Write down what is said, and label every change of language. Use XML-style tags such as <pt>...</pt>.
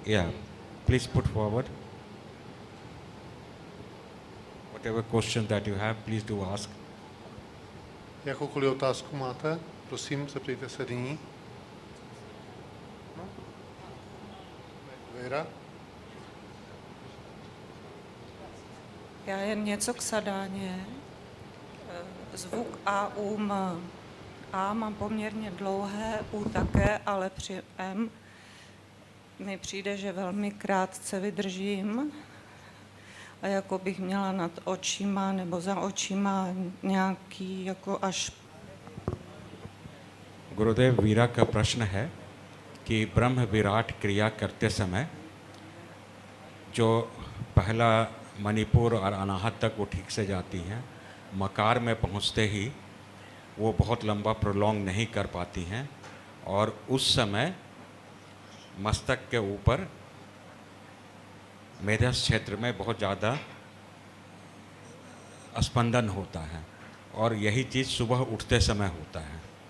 <en>Yeah, please put forward. Whatever question that you have, please do ask.</en> <cs>Jakoukoliv otázku máte, prosím, zeptejte se nyní. Věra? Já jen něco k sadáně. Zvuk A, M. A mám poměrně dlouhé, U také, ale při M mi přijde, že velmi krátce vydržím a jako bych měla nad očima nebo za očima nějaký jako až...</cs> <hi>गुरुदेव, वीरा का प्रश्न है कि ब्रह्म विराट क्रिया करते समय जो पहला मणिपुर और अनाहत तक वो ठीक से जाती हैं, मकार में पहुंचते ही वो बहुत लंबा प्रोलॉन्ग नहीं कर पाती हैं और उस समय मस्तक के ऊपर मेधस क्षेत्र में बहुत ज़्यादा स्पंदन होता है और यही चीज़ सुबह उठते समय होता है।</hi>